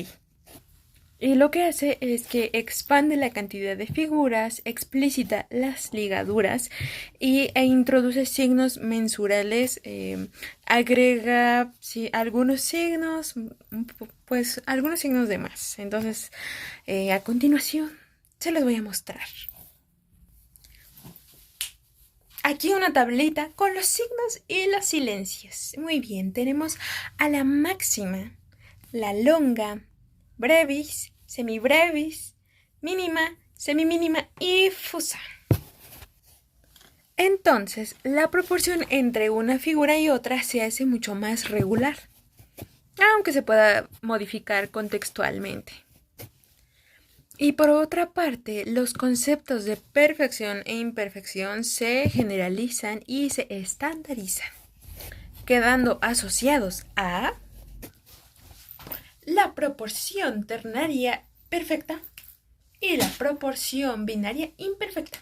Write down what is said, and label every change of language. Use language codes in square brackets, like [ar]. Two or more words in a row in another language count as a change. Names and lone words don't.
[es] Y lo que hace es que expande la cantidad de figuras, explicita las ligaduras e introduce signos mensurales, agrega algunos signos, pues algunos signos de más. Entonces, a continuación, se los voy a mostrar. Aquí una tablita con los signos y los silencios. Muy bien, tenemos a la máxima, la longa, brevis, semibrevis, mínima, semimínima y fusa. Entonces, la proporción entre una figura y otra se hace mucho más regular, aunque se pueda modificar contextualmente. Y por otra parte, los conceptos de perfección e imperfección se generalizan y se estandarizan, quedando asociados a la proporción ternaria perfecta y la proporción binaria imperfecta.